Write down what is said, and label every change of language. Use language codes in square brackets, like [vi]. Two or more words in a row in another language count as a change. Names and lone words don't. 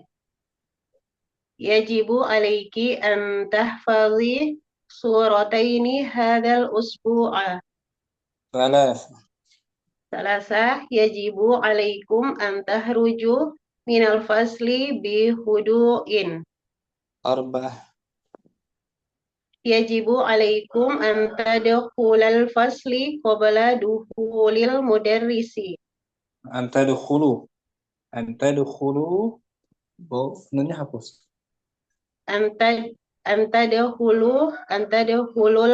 [ar] يجب عليك أن تحفظي سورتين هذا الأسبوع. ثلاثة، يجب عليكم أن تخرجوا من الفصل بهدوء. Arba'ah. يجب عليكم أن تدخلوا الفصل قبل دخول المدرس. [id] Antadkhulu. Nunnya hapus. [ar] Antadkhulul